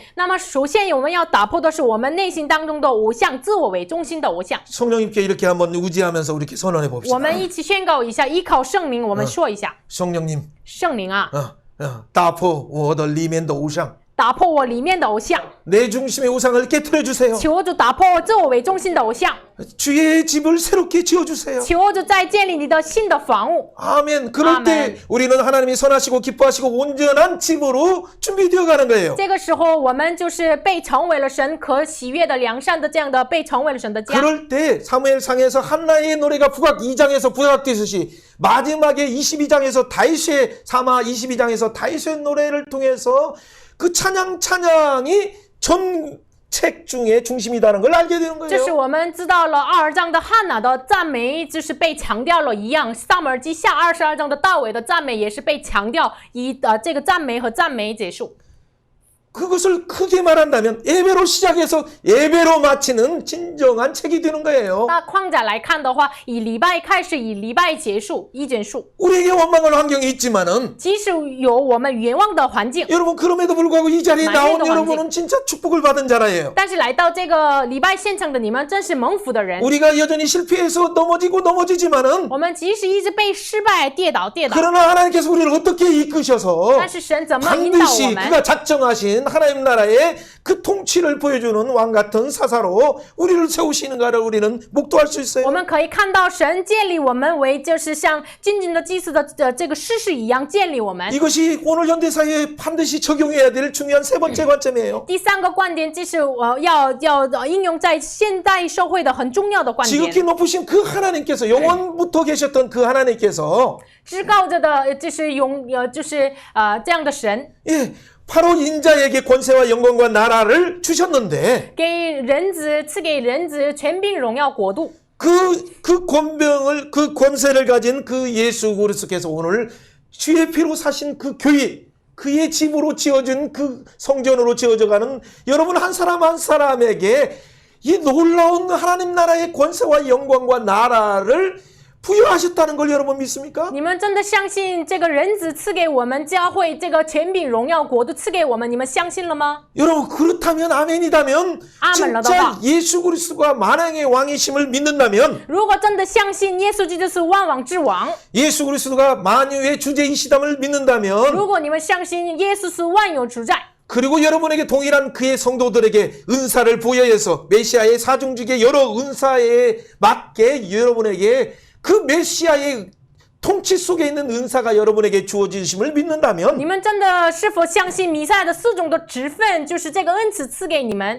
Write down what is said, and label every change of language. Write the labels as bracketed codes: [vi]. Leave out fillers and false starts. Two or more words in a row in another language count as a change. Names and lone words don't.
[zh] 那么，首先我们要打破的是我们内心当中的偶像，自我为中心的偶像。 [ko] 성령님께 이렇게 한번 의지하면서 우리 이렇게 선언해 봅시다. [zh] 我们一起宣告一下，依靠圣灵，我们说一下， [ko] 성령님, [zh] 圣灵啊，打破我的里面的偶像，打破我里面的偶像， [ko] 내 중심의 우상을 깨뜨려 주세요. [zh] 求主打破我自我为中心的偶像， [ko] 주의 집을 새롭게 지어 주세요. [zh] 求主再建立你的新的房屋。 [ko] 아멘. 그럴 아멘. 때 우리는 하나님이 선하시고 기뻐하시고 온전한 집으로 준비되어 가는 거예요. [zh] 这个时候，我们就是被成为了神可喜悦的良善的这样的被成为了神的家。 [ko] 그럴 때 사무엘상에서 한나의 노래가 부각 2장에서 부각되듯이 마지막에 22장에서 다윗의 사마 22장에서 다윗의 노래를 통해서 그 찬양이 전 책 중에 중심이라는 걸 알게 되는 [zh] 这是 [ko] 거예요. [zh] 我们知道了2章的汉娜的赞美，就是被强调了一样。撒母耳记下22章的大卫的赞美也是被强调，以这个赞美和赞美结束。 [ko] 그것을 크게 말한다면 예배로 시작해서 예배로 마치는 진정한 책이 되는 거예요. [zh] 那框架来看的话，以礼拜开始，以礼拜结束，一卷数。 [ko] 우리에게 원망할 환경이 있지만은 [zh] 即使有我们冤枉的环境， [ko] 여러분 그럼에도 불구하고 이 자리에 나온 만일도 여러분은 진짜 축복을 받은 자라예요. [zh] 但是来到这个礼拜现场的你们，真是蒙福的人。 [ko] 우리가 여전히 실패해서 넘어지지만은 [zh] 我们即使一直被失败跌倒， [ko] 그러나 하나님께서 우리를 어떻게 이끄셔서 [zh] 但是神怎么引导我 [ko] 반드시 [zh] 们？ [ko] 그가 작정하신 하나님 나라의 그 통치를 보여주는 왕 같은 사사로 우리를 세우시는가를 우리는 목도할 수 [zh] 我 [ko] 있어요. [zh] 们可以看到神建立我们为就是像君尊的祭司的这个事实一样建立我们。 [ko] 이것이 오늘 현대사회에 반드시 적용해야 될 중요한 세 번째 관점이에요. [zh] 第三个观点，这是我要应用在现代社会的很重要的观 [ko] 지극히 [zh] 点。 [ko] 높으신 그 하나님께서 영원부터 계셨던 그 하나님께서 [zh] 至高者的，就是这样的神， [ko] 예, 바로 인자에게 권세와 영광과 나라를 주셨는데 [zh] 给人子赐给人子权柄、荣耀、国度。 [ko] 그 권병을 그 권세를 가진 그 예수 그리스도께서 오늘 주의 피로 사신 그 교회 그의 집으로 지어진 그 성전으로 지어져가는 여러분 한 사람 한 사람에게 이 놀라운 하나님 나라의 권세와 영광과 나라를 부여하셨다는 걸 여러분 믿습니까? [zh] 你们真的相信这个人子赐给我们教会这个权柄、荣耀、国度赐给我们？你们相信了吗？ [ko] 여러분 그렇다면 아멘이다면 아멘이다. 진짜 예수 그리스도가 만왕의 왕이심을 믿는다면 [zh] 如果真的相信耶稣基督是万王之王， [ko] 예수 그리스도가 만유의 주제이시담을 믿는다면 [zh] 如果你们相信耶稣是万有主宰， [ko] 그리고 여러분에게 동일한 그의 성도들에게 은사를 부여해서 메시아의 사중직의 여러 은사에 맞게 여러분에게 그 메시아의 통치 속에 있는 은사가 여러분에게 주어지심을 믿는다면 [zh] 你们真的是否相信弥赛亚的4种的职分就是这个恩赐赐给你们？